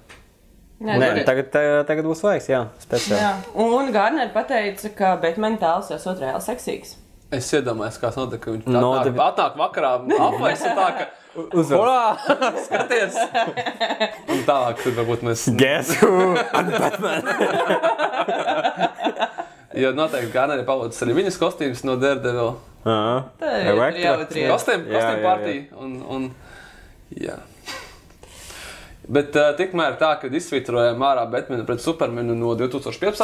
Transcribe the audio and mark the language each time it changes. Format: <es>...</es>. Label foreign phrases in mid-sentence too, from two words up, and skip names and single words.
<lv>Nē, tagad būs laiks, jā, speciāli. Jā. Un Gardner pateica, ka Batman tēls esot reāli seksīgs. Es iedomājos, kāds notiek, ka viņš atnāk vakarā apvairs un tā, ka urā, skaties! Un tālāk, tad varbūt mēs...</lv> <en>Guess who? I'm Batman!</en> <lv>Jo noteikti Gardneri palūdz arī viņas kostīms no Daredevil. Tā ir jautri. Kostīm partija un jā. Bet tikmēr tā, kad izsvītrojām ārā Batmanu pret Supermanu no 2015.</lv>